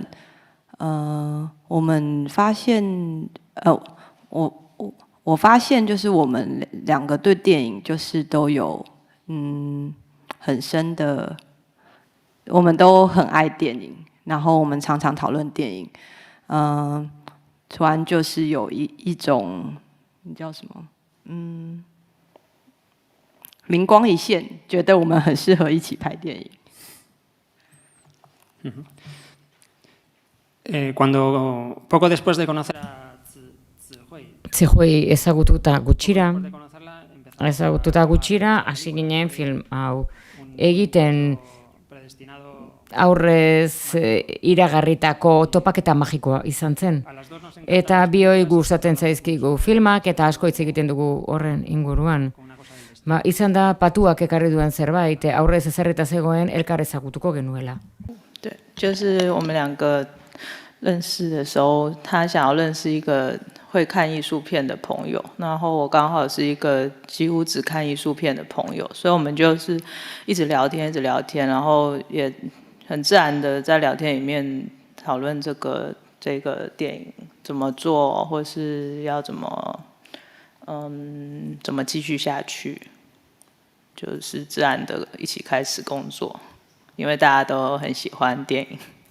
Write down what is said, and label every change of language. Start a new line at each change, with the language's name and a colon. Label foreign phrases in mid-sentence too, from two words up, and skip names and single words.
Chinese: 我们发现我发现就是我们两个对电影就是都有很深的我们都很爱电影，然后我们常常讨论电影。突然就是有一种，你叫什么？灵光一现，觉得我们很适合一起拍电影。
Spanish: Cuando poco después de conocer a
Basque: Zihui ezagututa gutxira, hasi ginen film hau egiten aurrez iragarritako topaketa magikoa izan zen. Eta bioi gustatzen zaizkigu filmak eta asko hitz egiten dugu horren inguruan. Izan da patuak ekarri duen zerbait, aurrez ezerreta zegoen elkar ezagutuko genuela.
Chinese: 对，就是我们两个认识的时候，他想要认识一个会看艺术片的朋友，然后我刚好是一个几乎只看艺术片的朋友，所以我们就是一直聊天，然后也很自然的在聊天里面讨论这个电影怎么做，或是要怎么继续下去，就是自然的一起开始工作，因为大家都很喜欢电影。